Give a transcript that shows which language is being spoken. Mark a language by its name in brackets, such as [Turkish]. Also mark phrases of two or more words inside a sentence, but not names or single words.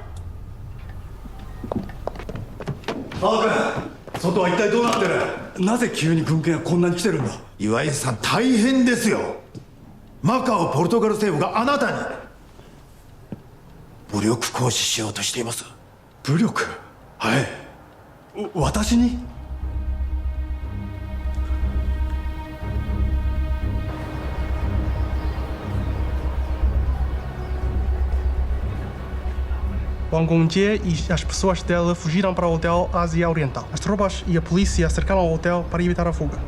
[Japanese] 青君、外は一体どうなってる？なぜ急に軍艦がこんなに来てるんだ？岩井さん大変ですよ。マカオポルトガル政府があなたに武力行使しようとしています。武力？はい。私に？ [Portuguese] Wang Gongjie e as pessoas dela fugiram para o Hotel Ásia Oriental. As tropas e a polícia cercaram o hotel para evitar a fuga.